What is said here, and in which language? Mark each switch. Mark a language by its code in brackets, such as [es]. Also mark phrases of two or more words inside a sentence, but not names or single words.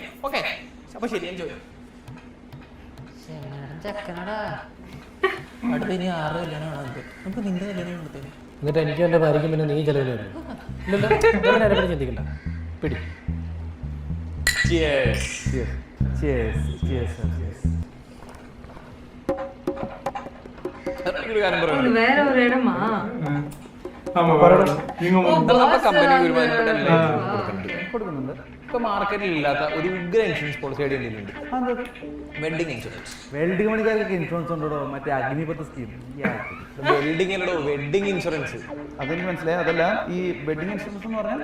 [ml] ഓക്കെ അപ്പൊ ശരി, എൻജോയ്. ചെക്കനടാ അടുത്ത ഇനി 6 കല്യാണമാണ് നമുക്ക് നിന്റെ കല്യാണം കൊടുത്തേ. എന്നിട്ട് എനിക്ക് എൻ്റെ ഭാര്യയ്ക്കും പിന്നെ നീ ചെലവിൽ വരും. ഇല്ലല്ലോ അതിനെ ചിന്തിക്കണ്ട. പിടി. [en] Cheers. [ta] இது வேற ஒரு இடமா? ஆமா வரணும். நீங்க [ml] കമ്പനിക്ക് ഒരുമാതിരിപ്പെട്ട കൊടുക്കുന്നുണ്ട്. ഇപ്പൊ മാർക്കറ്റിൽ ഇല്ലാത്ത ഒരു ഉഗ്ര [en] insurance policy idea [ml] ഉണ്ട്. [en] wedding insurance. [ml] വെൽഡിംഗ് പണിക്കാർക്ക് ഇൻഷുറൻസ് ഉണ്ടോ? മറ്റേ അഗ്നിപഥ സ്കീം. വെൽഡിങ്ങിലോ [en] wedding insurance [ml] അതെനിക്ക് മനസ്സിലായി. അതല്ല ഈ [en] wedding insurance [ml] എന്ന് പറഞ്ഞാൽ